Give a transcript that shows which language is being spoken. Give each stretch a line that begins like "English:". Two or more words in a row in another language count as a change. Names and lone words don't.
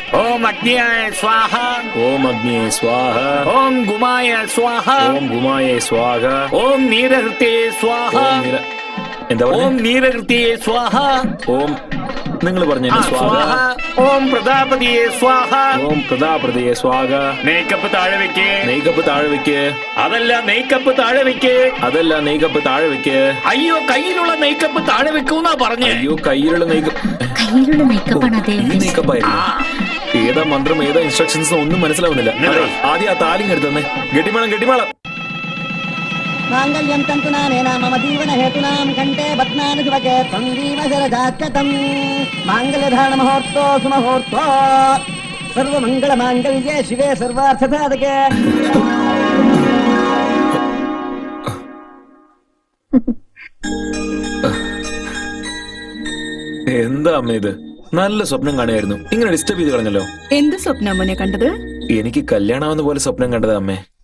Sanskrit: ओम अग्नियाय स्वाहा, ओम अग्नि स्वाहा, ओम गुमाय स्वाहा, ओम गुमाय स्वाहा, ओम नीरहृते स्वाहा,
Malayalam: എന്താ
Sanskrit: ओम
Malayalam: പറഞ്ഞേ?
Sanskrit: नीरहृते स्वाहा,
Malayalam: ഓം നിങ്ങൾ പറഞ്ഞു സ്വാഹ.
Sanskrit: स्वाहा, ओम प्रजापतिये स्वाहा. ഓം പ്രതാപ്രതയെ സ്വാഹ.
Malayalam: മേക്കപ്പ് താഴെ വെക്ക്. നെയ്ക്കപ്പ് താഴെ വെക്ക്. അതല്ല മേക്കപ്പ് താഴെ വെക്ക്. അതല്ല നെയ്ക്കപ്പ് താഴെ വെക്ക്. അയ്യോ കയ്യിലുള്ള മേക്കപ്പ് താഴെ വെക്കൂന്നാ പറഞ്ഞേ. അയ്യോ കയ്യിലുള്ള നെയ്ക്കപ്പ്. കയ്യിലുള്ള മേക്കപ്പാണ് ഈ അദ്ദേഹം. നെയ്ക്കപ്പായിരുന്നു. ഏതാ മന്ത്രം ഏതാ ഇൻസ്ട്രക്ഷൻസ് ഒന്നും മനസ്സിലാവുന്നില്ല. അതെ, ആദ്യം ആ താലിങ് എടുത്തന്നെ. ഗട്ടിമേളം ഗട്ടിമേളം.
Sanskrit: मांगल्यं तन्तुनानेन मम जीवनहेतूनां कण्ठे बध्नामि शुभगे त्वं जीवशरदाख्यतं माङ्गल्यधारणमुहूर्तो सुमुहूर्तो सर्वमङ्गलमाङ्गल्ये शिवे सर्वार्थसाधके.
Malayalam: എന്താ അമ്മ ഇത്? നല്ല സ്വപ്നം കാണുമായിരുന്നു. ഇങ്ങനെ ഡിസ്റ്റർബ് ചെയ്ത് കളഞ്ഞല്ലോ. എന്ത് സ്വപ്നം മോനെ കണ്ടത്? എനിക്ക് കല്യാണമാവുന്ന പോലെ സ്വപ്നം കണ്ടത് അമ്മേ.